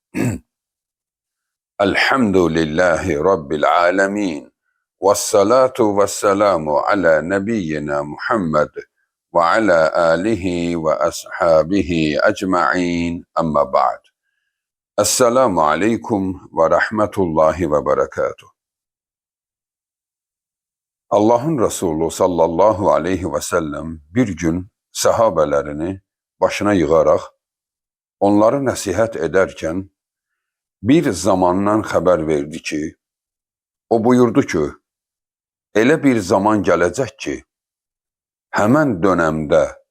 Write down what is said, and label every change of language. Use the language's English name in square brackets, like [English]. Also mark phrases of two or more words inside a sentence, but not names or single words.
[Arabic] الحمد لله رب العالمين، والصلاة والسلام على نبينا محمد وعلى آله وأصحابه أجمعين. أما بعد. السلام عليكم ورحمة الله وبركاته. [Azerbaijani] Allah'ın Resulü [Arabic] صلى الله عليه وسلم [Azerbaijani] bir gün sahabelerini başına yığaraq onları nəsihət edərkən bir zamandan xəbər verdi ki, o buyurdu ki, elə bir zaman gələcək ki, həmən dönəmdə